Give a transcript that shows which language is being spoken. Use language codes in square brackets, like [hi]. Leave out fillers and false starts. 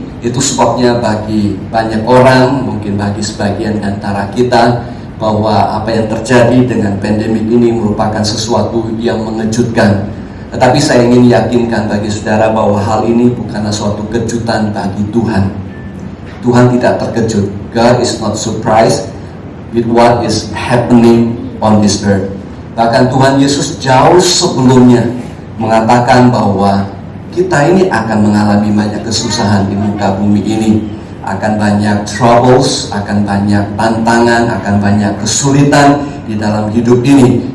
[id] Itu sebabnya bagi banyak orang, mungkin bagi sebagian antara kita, bahwa apa yang terjadi dengan pandemi ini merupakan sesuatu yang mengejutkan. Tetapi saya ingin yakinkan bagi saudara bahwa hal ini bukanlah suatu kejutan bagi Tuhan. Tuhan tidak terkejut. [en] God is not surprised with what is happening on this earth. [id] Bahkan Tuhan Yesus jauh sebelumnya mengatakan bahwa kita ini akan mengalami banyak kesusahan di muka bumi ini. Akan banyak troubles, akan banyak tantangan, akan banyak kesulitan di dalam hidup ini.